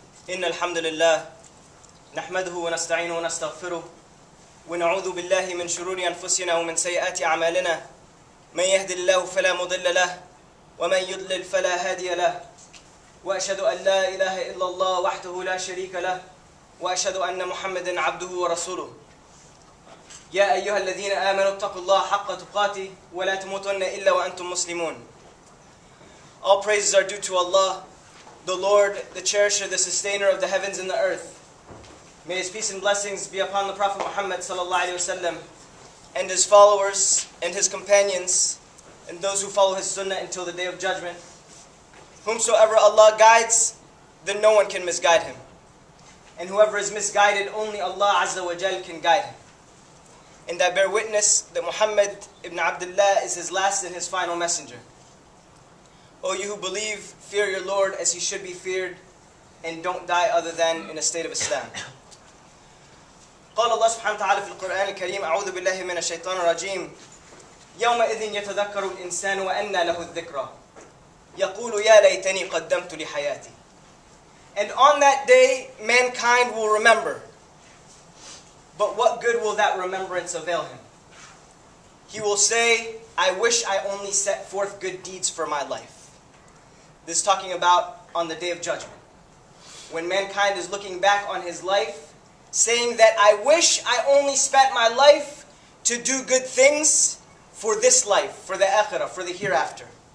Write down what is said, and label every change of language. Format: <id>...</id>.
<ar>إن الحمد لله نحمده ونستعينه ونستغفره ونعوذ بالله من شرور أنفسنا ومن سيئات أعمالنا من يهد الله فلا مضل له ومن يضلل فلا هادي له وأشهد أن لا إله إلا الله وحده لا شريك له وأشهد أن محمدا عبده ورسوله يا أيها الذين آمنوا اتقوا الله حق تقاته ولا تموتن إلا وأنتم مسلمون.</ar> <en>All praises are due to Allah, the Lord, the cherisher, the sustainer of the heavens and the earth. May His peace and blessings be upon the Prophet Muhammad sallallahu alaihi wasallam and his followers and his companions and those who follow his sunnah until the day of judgment. Whomsoever Allah guides, then no one can misguide him. And whoever is misguided, only Allah Azza wa Jal can guide him. And I bear witness that Muhammad ibn Abdullah is his last and his final messenger. O you who believe, fear your Lord as He should be feared, and don't die other than in a state of Islam.</en> <ar>قال الله سبحانه وتعالى في القرآن الكريم أعوذ بالله من الشيطان الرجيم يومئذ يتذكر الإنسان وأنى له الذكرى يقول يا ليتني قدمت لحياتي.</ar> <en>And on that day mankind will remember. But what good will that remembrance avail him? He will say, I wish I only set forth good deeds for my life. This is talking about on the day of judgment. When mankind is looking back on his life, saying that I wish I only spent my life to do good things for this life, for the akhirah, for the hereafter.</en>